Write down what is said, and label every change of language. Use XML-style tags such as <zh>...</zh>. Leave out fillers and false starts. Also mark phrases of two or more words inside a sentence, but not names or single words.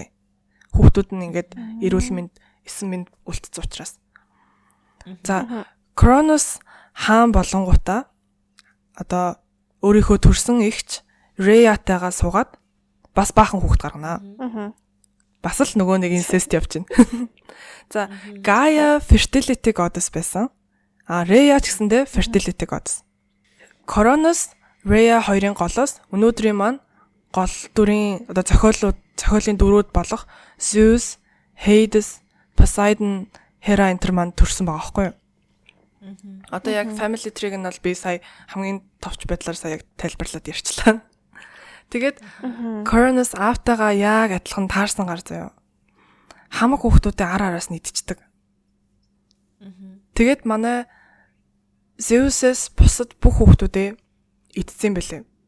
<mn>Хүүхдүүд нь ингээд эрүүл мэнд, эсэн мэнд үлдсэн учраас. За Cronus хаан болонгуудаа одоо өөрийнхөө төрсөн эгч Rhea-тайгаа суугаад бас баахан хүүхд гаргана. Бас л нөгөө нэг incest явж байна. За Gaia</mn> <en>fertility goddess</en> <mn>байсан. Rhea ч гэсэндээ</mn> <en>fertility goddess.</en> <mn>Cronus Rhea хоёрын голоос өнөөдрийн маань гол дүрийн одоо зохиолын дөрүүд болох Zeus, Hades, Poseidon, Hera энтер маань төрсөн байгаа байхгүй юу? Одоо яг</mn> <en>family tree-</en> <mn>г нь бол би сая хамгийн товч байдлаар сая яг тайлбарлаад ярьчлаа. Тэгээд Cronus аавтайгаа яг адилхан таарсан гар заяа. Хамаг хүүхдүүдээ ар араас нийтчихдэг. Тэгээд манай Zeus-с бусад бүх хүүхдүүдээ идсэн бэлээ.</mn>